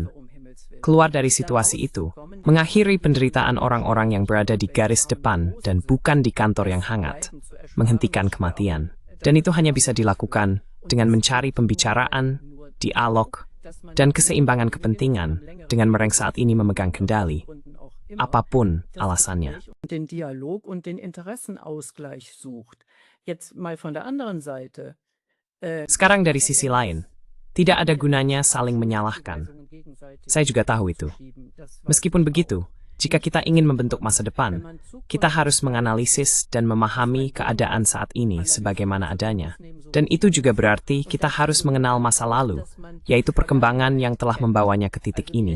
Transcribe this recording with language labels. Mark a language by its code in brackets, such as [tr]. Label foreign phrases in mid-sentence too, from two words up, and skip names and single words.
[id] Keluar dari situasi itu, mengakhiri penderitaan orang-orang yang berada di garis depan dan bukan di kantor yang hangat, menghentikan kematian. Dan itu hanya bisa dilakukan dengan mencari pembicaraan, dialog, dan keseimbangan kepentingan dengan mereka saat ini memegang kendali, apapun alasannya. [de] Den Dialog und den Interessenausgleich sucht. Jetzt mal von der anderen Seite. [id] Sekarang dari sisi lain, tidak ada gunanya saling menyalahkan. Saya juga tahu itu. Meskipun begitu, jika kita ingin membentuk masa depan, kita harus menganalisis dan memahami keadaan saat ini sebagaimana adanya. Dan itu juga berarti kita harus mengenal masa lalu, yaitu perkembangan yang telah membawanya ke titik ini.